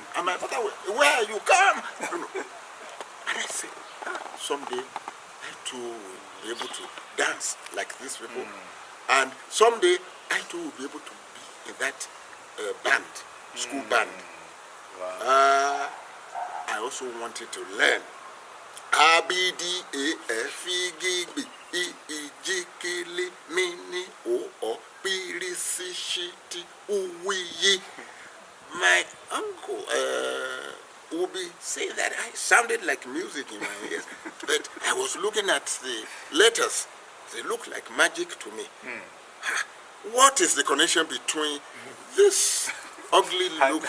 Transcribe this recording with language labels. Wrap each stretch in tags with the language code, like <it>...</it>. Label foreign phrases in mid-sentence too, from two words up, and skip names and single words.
<en>And my father would, where you come? And I said, someday I too will be able to dance like these people. And someday I too will be able to be in that band, school band. Wow. I also wanted to learn A, B, D, A, F, E, G, B. ijikili mini o pirisishiti uwiyi. My uncle would be saying that I sounded like music in my ears, but I was looking at the letters. They look like magic to me. What is the connection between this ugly looking</en>